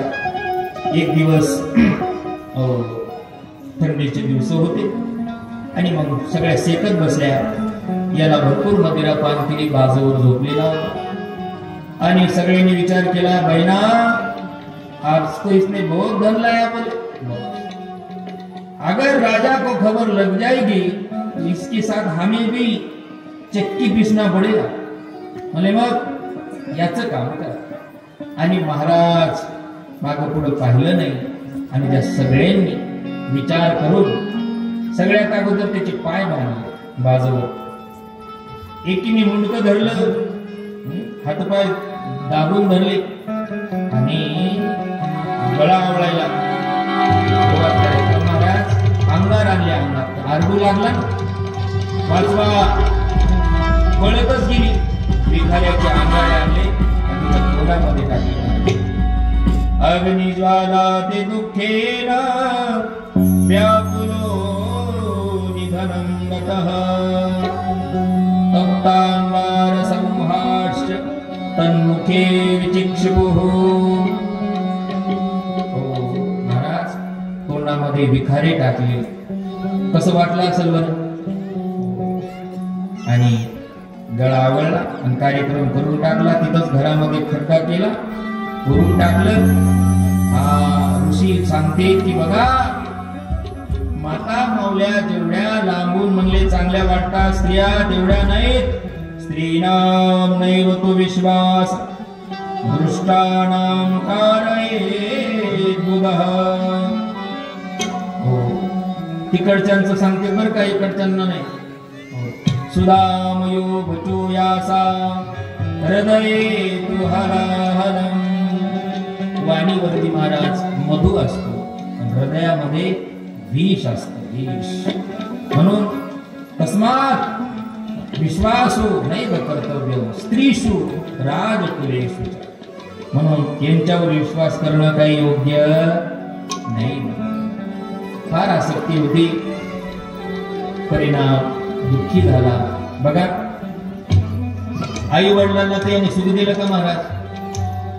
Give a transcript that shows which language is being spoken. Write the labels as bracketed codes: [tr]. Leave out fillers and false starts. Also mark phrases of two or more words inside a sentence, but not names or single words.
[mr] एक दिवस थंडीचे दिवस होते आणि मग सगळ्या सेकत बसल्या. याला भरपूर मदिरा पान केली, बाजूवर झोपलेला होता. आणि सगळ्यांनी विचार केला, बहिणा [hi] आज तो इसने बहुत धन लाया बोले, अगर राजा को खबर लग जाएगी तो इसके साथ हमें भी चक्की पीसना पडेगा. [mr] म्हणजे मग याचं काम करा. आणि महाराज मागं पुढं पाहिलं नाही आणि त्या सगळ्यांनी विचार करून सगळ्यात अगोदर त्याचे पाय बांधले बाजूवर. एकीने मुंडकं धरलं, हातपाय दाबून धरले आणि गळा आवळायला सुरुवात करायची. महाराज अंगार आणले, अंगार आरडू लागला, वाचवा पळतच गेली. भिखाऱ्याचे अंगारे आणले आणि तोंडामध्ये टाकले. [sa] अग्निज्वाला ते दुःखेन व्याकुलो निधनं गतः तप्तांगार संहास्य तन्मुखे विचिक्षुः. [mr] महाराज तोंडामध्ये भिखारे टाकले, कसं वाटलं असेल बरं. आणि गळा आवळला आणि कार्यक्रम करून टाकला. तिथंच घरामध्ये खड्डा केला, करून टाकलं. हा ऋषी सांगते की बघा, माता माऊल्या जेवढ्या लांबून म्हणले चांगल्या वाटतात, स्त्रिया तेवढ्या नाहीत. [sa] स्त्रीणाम नैव तो विश्वास दृष्टानाम कारयेत बुधः. [mr] हो, तिकडच्यांचं सांगते बरं का, इकडच्यांना नाही. [sa] सुदामयो भचो यासा हृदये तु हलाहलम. [mr] वाणीवरती महाराज मधु असतो, हृदयामध्ये विष असतं, विष. [sa] म्हणून तस्मात् विश्वासो नैव कर्तव्य स्त्रीषु राजकुलेषु. [mr] म्हणून यांच्यावर विश्वास करणं काही योग्य नाही. फार आसक्ती होती, परिणाम दुःखी झाला. बघा, आई वडिलांना त्याने सुख दिलं का महाराज?